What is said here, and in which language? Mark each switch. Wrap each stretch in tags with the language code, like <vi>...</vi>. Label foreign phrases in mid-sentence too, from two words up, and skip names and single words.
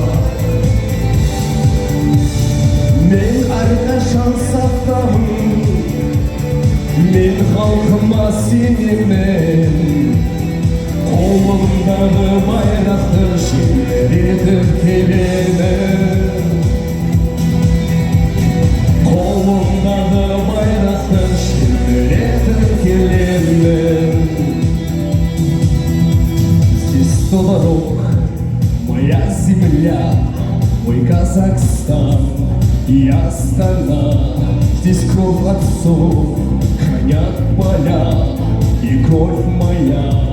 <kk>мен әрқашан сақтамын мен халқыма сенемін қолымдағы байрақты желбіретіп келемін қолымдағы байрақты желбіретіп келемін.</kk> <ru>Здесь Тодорог, моя земля, мой Казахстан и Астана. Здесь кровь отцов хранят поля и кровь моя.</ru>